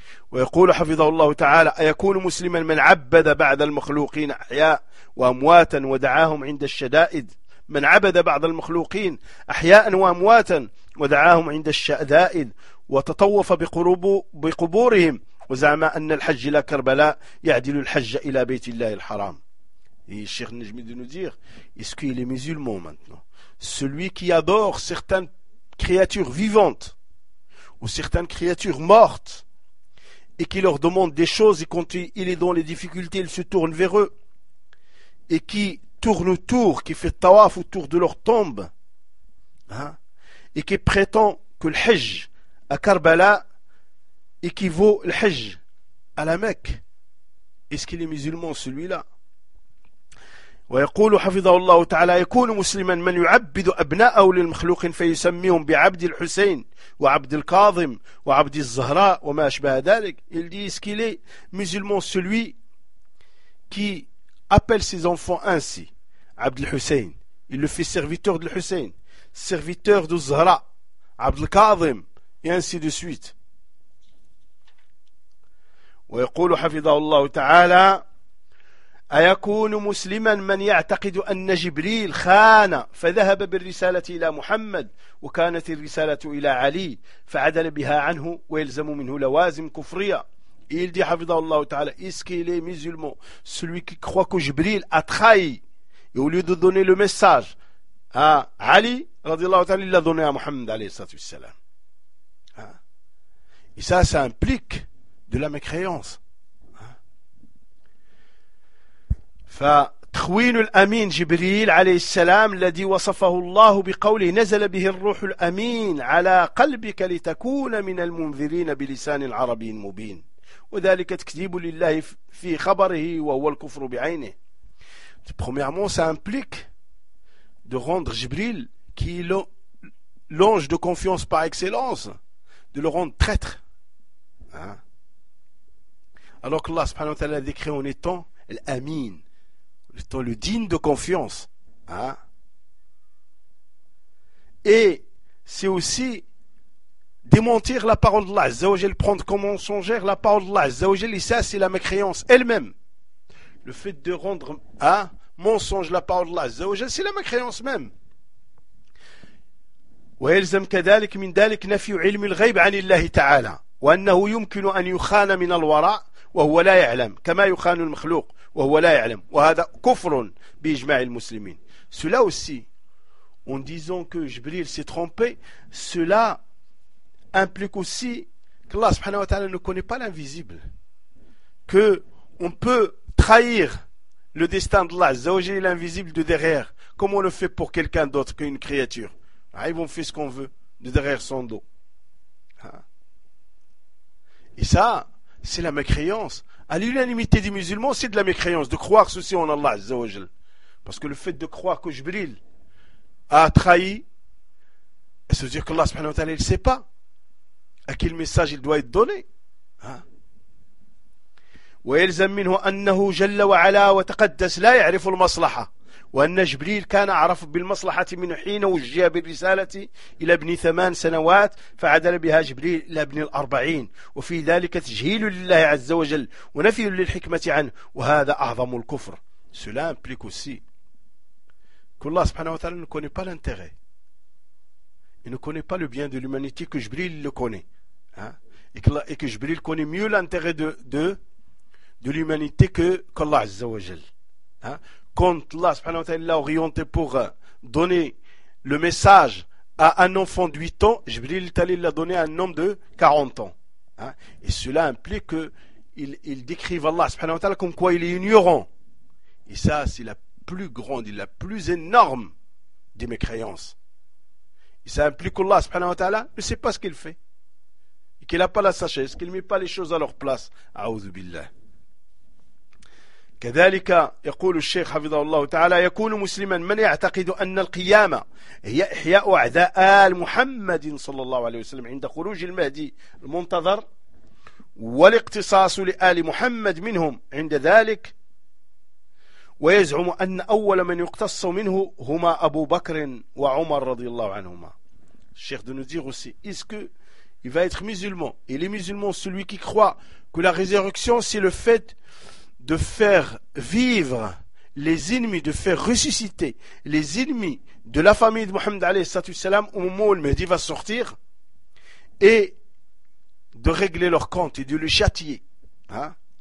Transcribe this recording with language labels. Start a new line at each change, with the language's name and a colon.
Arabic: ويقول حفظه الله تعالى أيكون مسلما من عبد بعد المخلوقين أحياء وأمواتا ودعاهم عند الشدائد من عبد بعض المخلوقين أحياء وأمواتا ودعاهم عند الشدائد وتطوف بقبورهم وزعم أن الحج إلى كربلاء يعدل الحج إلى بيت الله الحرام. الشيخ نجم دي نو دير
French: est-ce qu'il est musulman maintenant celui qui adore certaines créatures vivantes ou certaines créatures mortes et qui leur demandent des choses et quand il est dans les difficultés, il se tourne vers eux et qui tourne autour, qui fait tawaf autour de leur tombe, hein, et qui prétend que le hajj à Karbala équivaut le hajj à la Mecque. Est-ce qu'il est musulman celui-là ?
Arabic: ويقول حفظه الله تعالى يكون مسلما من يعبد أبناءه للمخلوق فيسميهم بعبد الحسين وعبد الكاظم وعبد الزهراء وما أشبه ذلك.
French: Il dit, est-ce qu'il est musulman celui qui appelle ses enfants ainsi, عبد الحسين, il le fait serviteur de الحسين, serviteur de الزهراء, عبد الكاظم, et ainsi de suite.
Arabic: ويقول حفظه الله تعالى أَيَكُونُ مُسْلِمًا مَنْ يَعْتَقِدُ أَنَّ جِبْرِيلَ خَانَ فَذَهَبَ بِالرِّسَالَةِ إِلَى مُحَمَّدٍ وَكَانَتِ الرِّسَالَةُ إِلَى عَلِيٍّ فَعَدَلَ بِهَا عَنْهُ وَيَلْزَمُ مِنْهُ لَوَازِمُ كُفْرِيَةٍ.
French: Il dit,
Arabic: حفظه الله تعالى,
French: est-ce qu'il est musulman, celui qui croit que Jibril a trahi, et au lieu de donner le message à Ali,
Arabic: رضي الله تعالى,
French: il l'a donné à Muhammad,
Arabic: عليه الصلاة والسلام.
French: Et ça, ça implique de la mécréance.
Arabic: فتخوين الأمين جبريل عليه السلام الذي وصفه الله بقوله نزل به الروح الأمين على قلبك لتكون من المنذرين بلسان عربي مبين وذلك تكذيب لله في خبره وهو الكفر بعينه.
French: Premièrement, ça implique de rendre Jibril, qui est l'ange de confiance par excellence, de le rendre traître, hein? Alors que Allah subhanahu wa ta'ala a décrit en étant l'Amin, étant le digne de confiance, hein? Et c'est aussi démentir la parole d'Allah Azza wa Jal, prendre comme mensongère la parole d'Allah Azza wa Jal, et ça c'est la mécréance elle-même. Le fait de rendre, hein, mensonge la parole d'Allah Azza wa Jal, c'est la mécréance même.
Arabic: ويلزم كذلك من ذلك نفي علم الغيب عن الله تعالى وأنه يمكن أن يخان من الوراء وهو لا يعلم كما يخان المخلوق وهو لا يعلم وهذا كفر بإجماع المسلمين.
French: Cela aussi, en disant que Jibril s'est trompé, cela implique aussi que Allah subhanahu wa ta'ala ne connaît pas l'invisible, que on peut trahir le destin de Allah, zaujer l'invisible de derrière, comme on le fait pour quelqu'un d'autre qu'une créature. Ils vont faire ce qu'on veut de derrière son dos. Et ça, c'est la mécréance. À l'unanimité des musulmans, c'est de la mécréance de croire ceci en Allah Azza wa Jal. Parce que le fait de croire que Jibril a trahi, ça veut dire que Allah subhanahu wa ta'ala, il ne sait pas à quel message il doit être donné.
Arabic: وَيَلْزَمْ مِنْهُ أَنَّهُ جَلَّ وَعَلَى وَتَقَدَّسْ لَا يَعْرِفُ الْمَصْلَحَةَ وأن جبريل كان عرف بالمصلحة من حين وجه بالرسالة إلى ابن 8 سنوات فعدل بها جبريل إلى ابن 40 وفي ذلك تجهيل لله عز وجل ونفي للحكمة عنه وهذا أعظم الكفر.
French: Cela implique aussi que Allah subhanahu wa ta'ala ne connaît pas l'intérêt, il ne connaît pas le bien de l'humanité que Jibril le connaît, hein? Et que Jibril connaît mieux l'intérêt de l'humanité qu'Allah azza wa jal, hein? Quand Allah subhanahu wa ta'ala l'a orienté pour donner le message à un enfant de 8 ans, Jibril Talil l'a donné à un homme de 40 ans. Hein? Et cela implique qu'il décrive Allah subhanahu wa ta'ala comme quoi il est ignorant. Et ça, c'est la plus grande et la plus énorme des mécréances. Et ça implique qu'Allah subhanahu wa ta'ala ne sait pas ce qu'il fait. Et qu'il n'a pas la sagesse, qu'il ne met pas les choses à leur place.
Arabic: A'oudhu billah. كذلك يقول الشيخ حفظه الله تعالى يكون مسلما من يعتقد أن القيامة هي إحياء أعداء آل محمد صلى الله عليه وسلم عند خروج المهدي المنتظر والاقتصاص لآل محمد منهم عند ذلك ويزعم أن أول من يقتص منه هما أبو بكر وعمر رضي الله عنهما.
French: الشيخ de nous dire aussi, est-ce que il va être musulman, il est musulman celui qui croit que la résurrection c'est le fait de faire vivre les ennemis, de faire ressusciter les ennemis de la famille de Mohammed alayhi salam au moment où le Mehdi va sortir et de régler leur compte et de le châtier, hein?